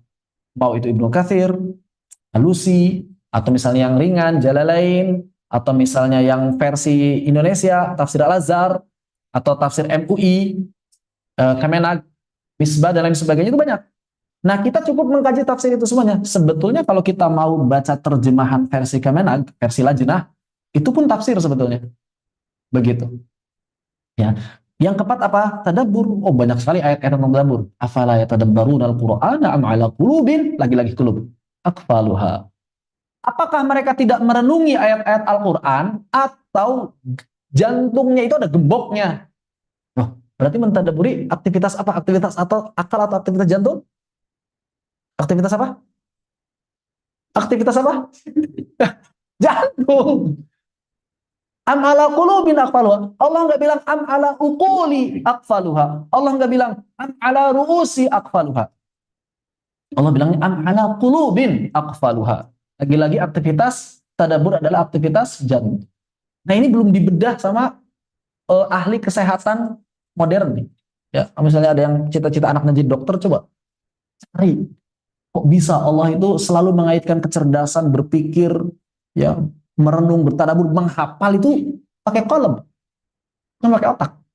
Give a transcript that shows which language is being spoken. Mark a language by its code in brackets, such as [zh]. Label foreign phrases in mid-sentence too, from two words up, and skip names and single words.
[id] Mau itu Ibnu Katsir, Alusi, atau misalnya yang ringan, Jalalain, atau misalnya yang versi Indonesia, Tafsir Al-Azhar, atau Tafsir MUI, Kemenag, Misbah, dan lain sebagainya, itu banyak. Nah, kita cukup mengkaji tafsir itu semuanya. Sebetulnya kalau kita mau baca terjemahan versi Kemenag, versi Lajnah, itu pun tafsir sebetulnya. Begitu. Ya. Yang keempat apa? Tadabbur. Oh, banyak sekali ayat-ayat tentang tadabbur. [ar] أفلا يتدبرون القرآن أم على قلوب? [id] Lagi-lagi [ar] قلوب أقفالها. [id] Apakah mereka tidak merenungi ayat-ayat Al-Quran atau jantungnya itu ada gemboknya? Oh, berarti mentadabburi aktivitas apa? Aktivitas atau akal atau aktivitas jantung? Aktivitas apa? Aktivitas apa? Jantung. [ar] أم على قلوب أقفالها. [id] Allah nggak bilang [ar] أم على عقول أقفالها. [id] Allah nggak bilang [ar] أم على رؤوس أقفالها. [id] Allah bilangnya [ar] أم على قلوب أقفالها. [id] Lagi-lagi aktivitas tadabbur adalah aktivitas jantung. Nah, ini belum dibedah sama ahli kesehatan modern nih. Ya, misalnya ada yang cita-cita anaknya jadi dokter, coba cari. Kok bisa Allah itu selalu mengaitkan kecerdasan berpikir, ya, merenung, bertadabbur, menghafal itu pakai qalb, bukan pakai otak.